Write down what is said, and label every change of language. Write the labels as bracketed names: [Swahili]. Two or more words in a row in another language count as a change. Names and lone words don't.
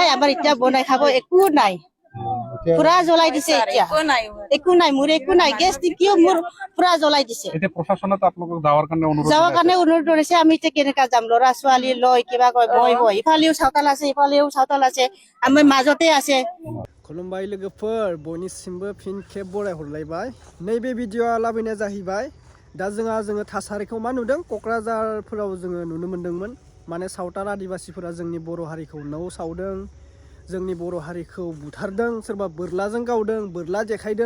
[Assamese] আমাৰ এতিয়া বনাই খাব একো নাই, পুৰা জ্বলাই দিছে। এতিয়া একো নাই, মোৰ একো নাই, গেছ টেংকিও মোৰ পুৰা জ্বলাই দিছে। এতিয়া প্ৰশাসনত আপোনালোকক যাৱাৰ কাৰণে অনুৰোধ কৰিছে। আমি এতিয়া কেনেকা যাম, ল'ৰা ছোৱালী লৈ কিবা কয় বই ইফালেও চাউতাল আছে, ইফালেও চাউতাল আছে, আমি মাজতে আছে। [Bodo] खुलुमबाय लोगोफोर, बयनिसिमबो फिन खेब बरायहरलायबाय। नैबे भिडिअआ लाबोनाया जाहैबाय दा जोङो थासारिखौ मा नुदों, क'क्राझारफोराव जोङो नुनो मोन्दोंमोन। माने सावताल आदिबासिफोरा जोंनि बर' हारिखौ न' सावदों, जोंनि बर' हारिखौ बुथारदों, सोरबा बोरलाजों गावदों, बोरला देखायदों।